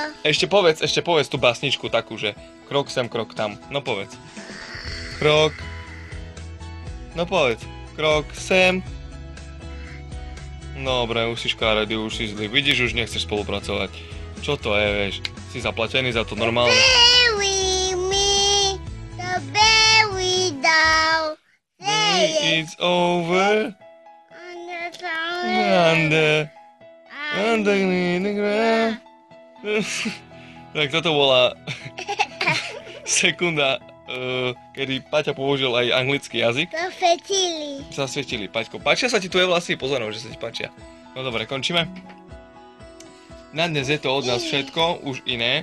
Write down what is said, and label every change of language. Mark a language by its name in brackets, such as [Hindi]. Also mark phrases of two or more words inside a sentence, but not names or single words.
[Slovak] Ešte povedz tú básničku takú, že krok sem, krok tam. No povedz. Krok. No povedz. Krok sem. Dobre, už si škaredý, už si zlý. Vidíš, už nechceš spolupracovať. Čo to je, vieš? Si zaplatený za to normálne. [English] Bury me, the bury down. Say it It's over. Underneath the ground. [Slovak] Tak toto bola sekunda, kedy Paťa použil aj anglický jazyk. Zasvietili, Paťko. Páčia sa ti tvoje vlasy? Pozorujem, že sa ti páčia. No dobre, končíme. Na dnes je to od nás všetko, už iné.